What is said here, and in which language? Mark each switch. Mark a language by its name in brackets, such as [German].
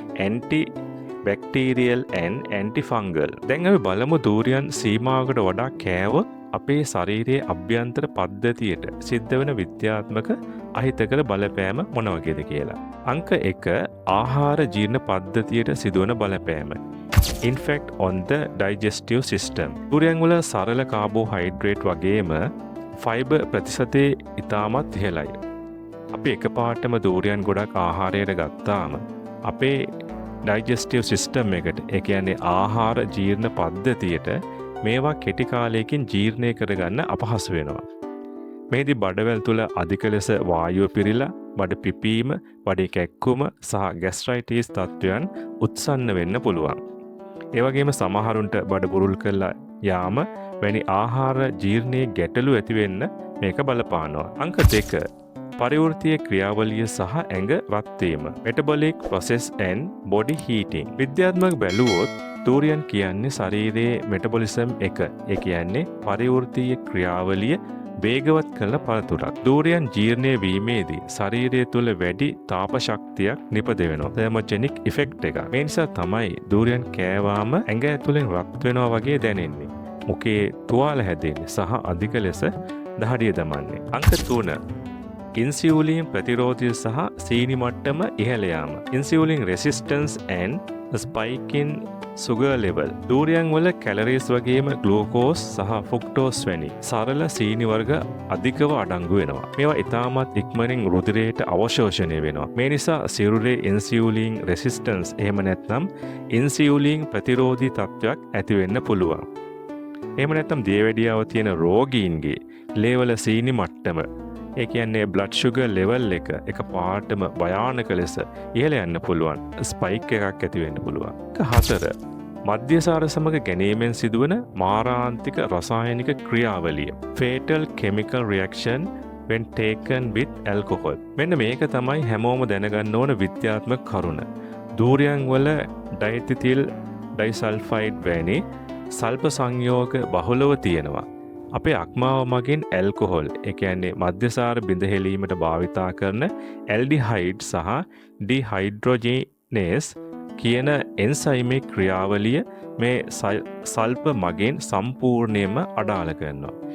[English] anti bacterial and antifungal. [Sinhala] දැන් අපි බලමු දූරියන් සීමාවකට වඩා කෑවොත් අපේ ශරීරයේ අභ්‍යන්තර පද්ධතියට සිද්ධ වෙන විද්‍යාත්මක අහිතකර බලපෑම මොන වගේද කියලා. අංක 1 ආහාර ජීර්ණ පද්ධතියට සිදුවන බලපෑම. [English] Impact on the digestive system. [Sinhala] දුරියන් වල සරල කාබෝහයිඩ්‍රේට් වගේම ෆයිබර් ප්‍රතිශතය ඉතාමත් ඉහළයි. අපි එකපාරටම දූරියන් ගොඩක් ආහාරයට ගත්තාම අපේ ඩයිජෙස්ටිව් සිස්ටම් එකට, ඒ කියන්නේ ආහාර ජීර්ණ පද්ධතියට මේවා කෙටි කාලයකින් ජීර්ණය කරගන්න අපහසු වෙනවා. මේදී බඩවැල් තුල අධික ලෙස වායුව පිරීලා බඩ පිපීම, බඩේ කැක්කුම සහ ગેස්ට්‍රයිටිස් තත්ත්වයන් උත්සන්න වෙන්න පුළුවන්. ඒ වගේම සමහරුන්ට බඩ බුරුල් කරලා යාම වැනි ආහාර ජීර්ණයේ ගැටලු ඇති වෙන්න මේක බලපානවා. අංක 2 පරිවෘත්තීය ක්‍රියාවලිය සහ ඇඟ රත් වීම. [English] metabolic process and body heating. [Sinhala] විද්‍යාත්මක බැලුවොත් දූරියන් කියන්නේ ශරීරයේ මෙටබොලිසම් එක. ඒ කියන්නේ පරිවෘත්තීය ක්‍රියාවලිය වේගවත් කරන පළතුරක්. දූරියන් ජීර්ණය වීමේදී ශරීරය තුළ වැඩි තාප ශක්තියක් නිපද වෙනවා. තර්මොජෙනික් ඉෆෙක්ට් එක. මේ නිසා තමයි දූරියන් කෑවාම ඇඟ ඇතුලෙන් රත් වෙනවා වගේ දැනෙන්නේ. මුඛයේ තුවාල හැදෙන්නේ සහ අධික ලෙස දහඩිය දමන්නේ. අංක 3 ඉන්සියුලින් ප්‍රතිරෝධය සහ සීනි මට්ටම ඉහළ යාම. [English] Insulin resistance and spike in sugar level. [Sinhala] Durian වල කැලරීස් වගේම ග්ලූකෝස් සහ ෆෘක්ටෝස් වැනි සරල සීනි වර්ග අධිකව අඩංගු වෙනවා. මේවා ඉතාමත් ඉක්මනින් රුධිරයට අවශෝෂණය වෙනවා. මේ නිසා සිරුරේ ඉන්සියුලින් රෙසිස්ටන්ස් එහෙම නැත්නම් ඉන්සියුලින් ප්‍රතිරෝධී තත්ත්වයක් ඇති වෙන්න පුළුවන්. එහෙම නැත්නම් දියවැඩියාව තියෙන රෝගීන්ගේ ලේවල සීනි මට්ටම, ඒ කියන්නේ බ්ලඩ් ෂුගර් ලෙවල් එක පාටම භයානක ලෙස ඉහළ යන්න පුළුවන්. ස්පයික් එකක් ඇති වෙන්න පුළුවන්. 4 මධ්‍යසාර සමග ගැනීමෙන් සිදුවන මාරාන්තික රසායනික ක්‍රියාවලිය. [English] fatal chemical reaction when taken with alcohol. [Sinhala] මෙන්න මේක තමයි හැමෝම දැනගන්න ඕන විද්‍යාත්මක කරුණ. දූරියන් වල ඩයිඑතිල් ඩයිසල්ෆයිඩ් වැනි සල්ප සංයෝග බහුලව තියෙනවා. අපේ අක්මාව මගින් ඇල්කොහොල්, ඒ කියන්නේ මධ්‍යසාර බිඳ හෙලීමට භාවිතා කරන ඇල්ඩිහයිඩ් සහ ඩිහයිඩ්‍රොජිනේස් කියන එන්සයිමික් ක්‍රියාවලිය මේ සල්ප මගින් සම්පූර්ණයෙන්ම අඩාල කරනවා.